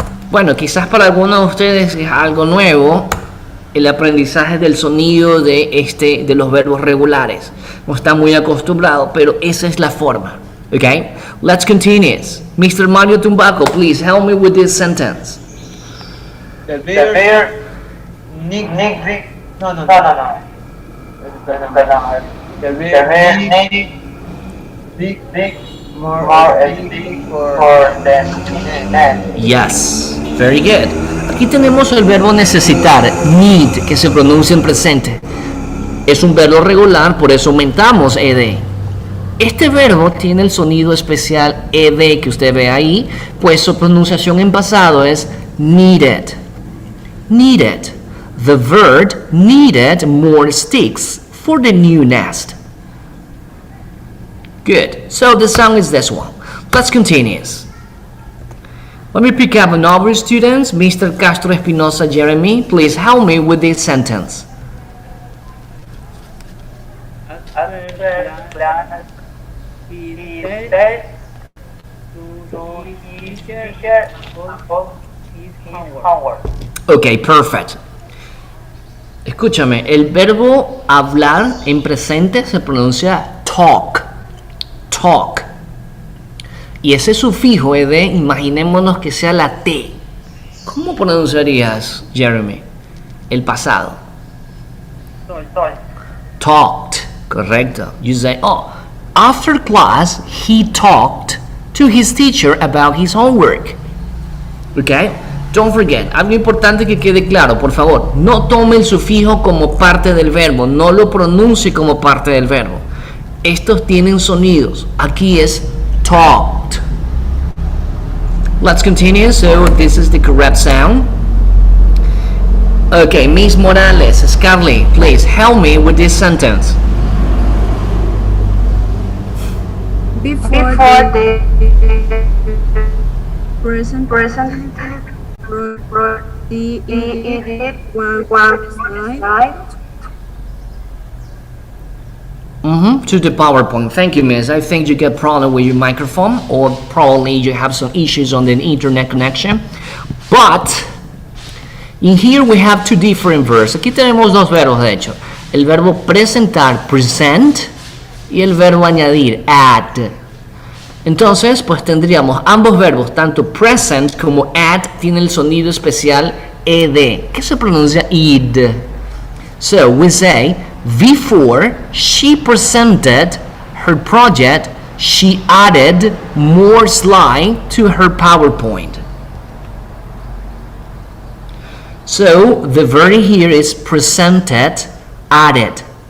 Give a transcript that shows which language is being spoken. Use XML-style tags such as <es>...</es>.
<es>Bueno, quizás para algunos de ustedes es algo nuevo el aprendizaje del sonido de los verbos regulares. No está muy acostumbrado, pero esa es la forma.</es> <en>Okay? Let's continue. Mr. Mario Tumbaco, please help me with this sentence. The bear Nick. No. The bear Nick more stick for the net. Yes, very good.</en> <es>Aquí tenemos el verbo necesitar, need, que se pronuncia en presente. Es un verbo regular, por eso aumentamos ed. Este verbo tiene el sonido especial ed que usted ve ahí, pues su pronunciación en pasado es needed.</es> <en>Needed. The bird needed more sticks for the new nest. Good. So the sound is this one. Let's continue. Let me pick up another students. Mr. Castro Espinosa Jeremy, please help me with this sentence. He said to his teacher about his homework. Ok, perfect.</en> <es>Escúchame, el verbo hablar en presente se pronuncia talk. Talk. Y ese sufijo ed, imaginémonos que sea la T. ¿Cómo pronunciarías, Jeremy? El pasado. Talked. Correcto.</es> <en>You say, oh, after class, he talked to his teacher about his homework. Okay? Don't forget,</en> <es>algo importante que quede claro, por favor, no tome el sufijo como parte del verbo, no lo pronuncie como parte del verbo. Estos tienen sonidos. Aquí es talked.</es> <en>Let's continue. So this is the correct sound. Okay, Miss Morales, Scarlett, please help me with this sentence. Before the present the idiot one slide. To the PowerPoint. Thank you, miss. I think you get problem with your microphone, or probably you have some issues on the internet connection. But in here we have two different verbs.</en> <es>Aquí tenemos dos verbos, de hecho. El verbo presentar, present, y el verbo añadir, add. Entonces, pues tendríamos ambos verbos, tanto present como add, tiene el sonido especial ed, que se pronuncia id.</es> <en>So we say, before she presented her project, she added more slide to her PowerPoint. So the verb here is presented, added.</en>